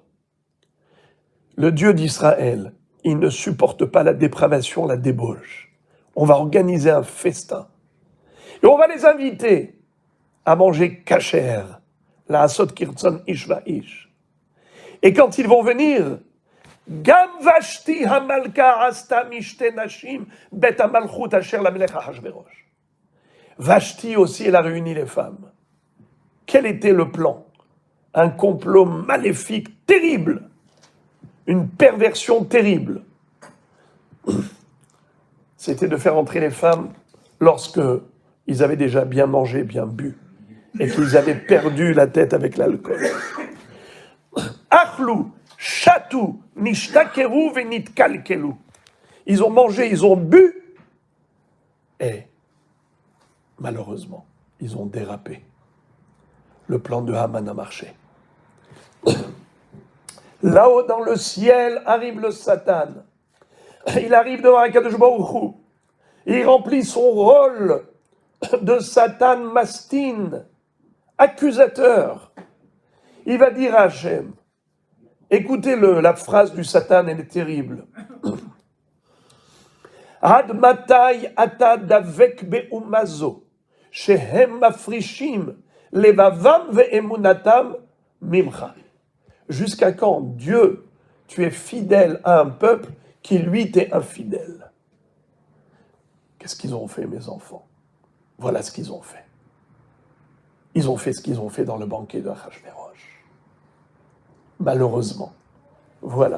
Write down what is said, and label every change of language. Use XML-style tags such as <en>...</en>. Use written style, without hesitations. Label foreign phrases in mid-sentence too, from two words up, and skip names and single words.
<fr>Le Dieu d'Israël, il ne supporte pas la dépravation, la débauche. On va organiser un festin. Et on va les inviter à manger kasher,</fr> <he>לעשות כרצון איש ואיש.</he> <fr>Et quand ils vont venir,</fr> <he>גם ושתי המלכה עשתה משתה נשים בית המלכות אשר למלך אחשורוש.</he> <fr>Vashti aussi, elle a réuni les femmes. Quel était le plan? Un complot maléfique terrible, une perversion terrible. C'était de faire entrer les femmes lorsque ils avaient déjà bien mangé, bien bu, et qu'ils avaient perdu la tête avec l'alcool.</fr> <he>אכלו, שתו, נשתכרו ונתקלקלו.</he> <fr>Ils ont mangé, ils ont bu, et malheureusement, ils ont dérapé. Le plan de Haman a marché. Là-haut dans le ciel arrive le Satan. Il arrive devant</fr> <he>הקדוש ברוך הוא.</he> <fr>Il remplit son rôle de Satan mastin, accusateur. Il va dire à Hachem, écoutez la phrase du Satan, elle est terrible.</fr> <he>עד מתי אתה דבק באומה זו, שהם מפרישים לבבם ואמונתם ממך.</he> <fr>Jusqu'à quand, Dieu, tu es fidèle à un peuple qui, lui, t'est infidèle? Qu'est-ce qu'ils ont fait, mes enfants? Voilà ce qu'ils ont fait. Ils ont fait ce qu'ils ont fait dans le banquet de Achashverosh. Malheureusement. Voilà.</fr>